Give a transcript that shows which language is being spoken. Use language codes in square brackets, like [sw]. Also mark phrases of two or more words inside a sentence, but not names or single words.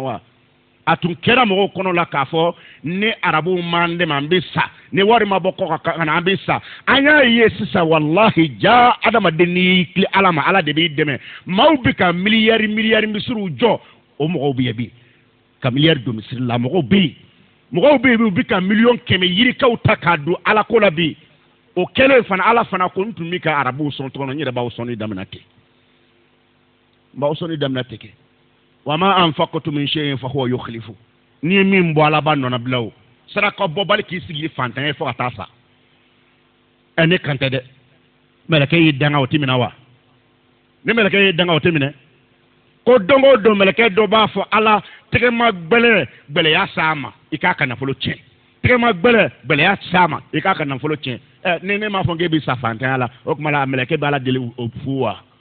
[bm] wa a tun kɛra mɔgɔw kɔnɔ la k'a fɔ ni arabuw m'an dɛmɛ an bɛ sa ni wari ma bɔ kɔ ka na an bɛ sa an y'a ye sisan wallahi ja adamaden n'i y'i tilen ala ma ala de b'i dɛmɛ maaw bɛ ka miliyari misiriw jɔ o mɔgɔw bɛ yen bi ka miliyari don misiri la mɔgɔw bɛ yen u bɛ ka miliyɔn kɛmɛ yirikaw ta k'a don ala ko la bi o kɛlen fana ala fana ko n tun bɛ ka arabuw sɔn tɔgɔ n yɛrɛ b'aw sɔnni daminɛ ten n b'aw sɔnni daminɛ ten kɛ [ar] وما أنفقتم من شيء فهو يخلفه [bm] ni ye min bɔ ala b'a nɔnɔ bila o saraka bɔbali k'i sigi fantan ye fo ka taa sa ne kan tɛ dɛ mɛlɛkɛ y'i danga o tɛ minɛ wa ni mɛlɛkɛ y'i danga o tɛ minɛ ko don o don mɛlɛkɛ dɔ b'a fɔ ala tɛgɛma gbɛlɛya s'a ma i k'a ka nafolo tiɲɛ tɛgɛma gbɛlɛya s'a ma i k'a ka nafolo tiɲɛ ni ne m'a fɔ k'e bɛ sa fantanya la o tuma la mɛlɛkɛ b'a la deli fu wa